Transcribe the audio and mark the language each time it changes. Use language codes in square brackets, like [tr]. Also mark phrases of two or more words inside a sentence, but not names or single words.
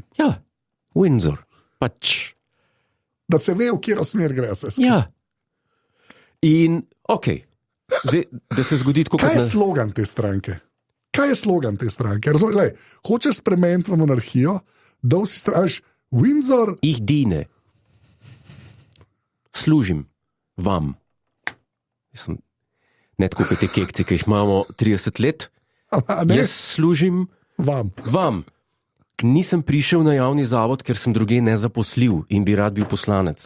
[sl] Ja, Windsor. Pač. Da se ve, v kjer smer gre. Ja. In, zdaj, da se zgodi tako, kaj je slogan te stranke? Kaj je slogan te stranke? Lej, hočeš spremeniti v monarhijo, da vsi strašiš Windsor. [de] Ich diene. [sl] Služim vam. Ne tako kot te kekci, ki jih imamo 30 let. Jaz služim vam. Nisem prišel na javni zavod, ker sem druge nezaposljiv in bi rad bil poslanec.